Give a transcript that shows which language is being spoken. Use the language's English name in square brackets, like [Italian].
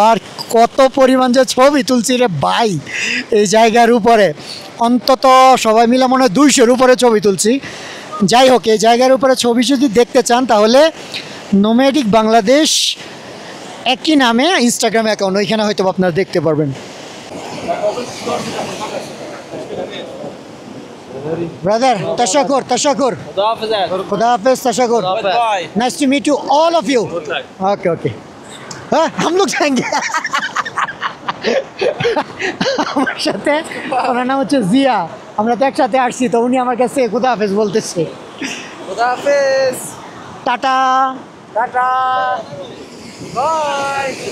[Bangla] আর কত পরিমাণ যে ছবি তুলছি রে ভাই এই জায়গার উপরে, অন্তত সবাই মিলে মনে হয় 200-র উপরে ছবি তুলছি। যাই হোক, এই জায়গার উপরে ছবি যদি দেখতে চান তাহলে নোম্যাডিক বাংলাদেশ একই নামে ইনস্টাগ্রাম অ্যাকাউন্ট, ওইখানে হয়তো আপনারা দেখতে পারবেন। [English] brother [Persian] तशक्कुर तशक्कुर, खुदा हाफिज, तशक्कुर, [English] Nice to meet you all of you. [Hindi] Okay okay, हाँ हम लोग जाएंगे। [Bangla] আমার সাথে ওনার নাম হচ্ছে জিয়া, আমরা তো একসাথে আসছি, তো উনি আমার কাছে খুদা হাফেজ বলতেছে। [Hindi] खुदा हाफिज, [Bangla] টাটা [Hindi] टाटा, बाय।